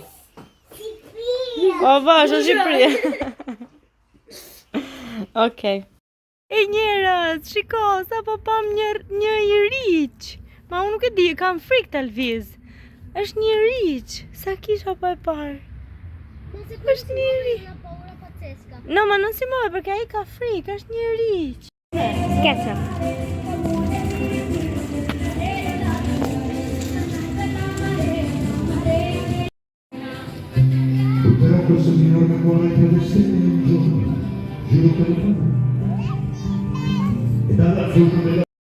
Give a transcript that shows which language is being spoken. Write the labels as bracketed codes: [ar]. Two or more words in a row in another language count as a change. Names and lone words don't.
[sq] O, vash, në Shqipëri. Okej. E njerëz, shiko, sa po pam një i riq. Ma unë nuk e di, kam frikë të lviz. Është një riq, sa kisha po e parë. Është një riq. [it] No, ma non si muove perché [sq] ai ka frikë, është një riq. [it] Ketchup. Però questo signore mi vuole che bestemmia un giorno, giuro che lo farò. E dall'azzurro della...